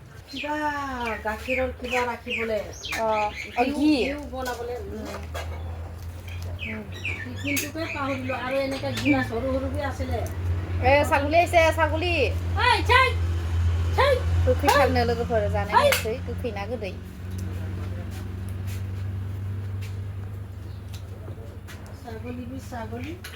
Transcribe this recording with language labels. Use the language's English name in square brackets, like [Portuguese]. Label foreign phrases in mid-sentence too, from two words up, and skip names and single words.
[Assamese] কিবা গাখীৰৰ কিবা ৰাখিবলৈ ঘি বনাবলৈ টিফিনটোকে পাহৰিলোঁ আৰু এনেকৈ গিলাচ সৰু সৰুকৈ আছিলে ছাগলী আহিছে ছাগলী [Bodo] गोखै थारनो लोगोफोर जानाय नायसै गोखै ना गोदै [Assamese] ছাগলী